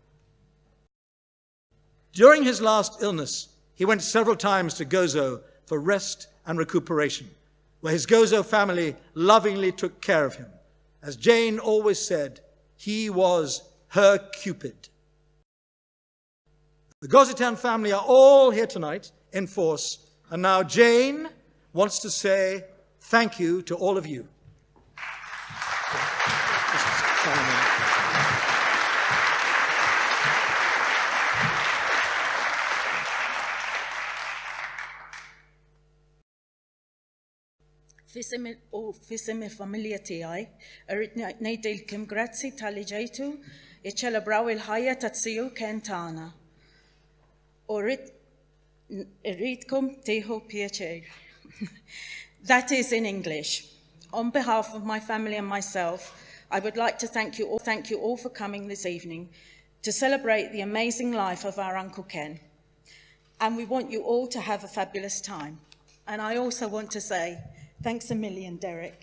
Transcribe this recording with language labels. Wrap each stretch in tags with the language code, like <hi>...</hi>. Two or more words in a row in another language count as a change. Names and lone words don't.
<en>During his last illness, he went several times to Gozo for rest and recuperation, where his Gozo family lovingly took care of him. As Jane always said, he was her Cupid. The Gozitan family are all here tonight in force, and now Jane wants to say thank you to all of you.</en> <mt>Fissimi familja tiegħi, irrid ngħidilkom grazzi tal-li ġejtu iċċelebraw il-ħajja tat-siju Ken tagħna. U rridkom tieħu pjaċir.</mt> <en>That is in English. On behalf of my family and myself, I would like to thank you all for coming this evening to celebrate the amazing life of our Uncle Ken. And we want you all to have a fabulous time. And I also want to say, thanks a million, Derek.</en>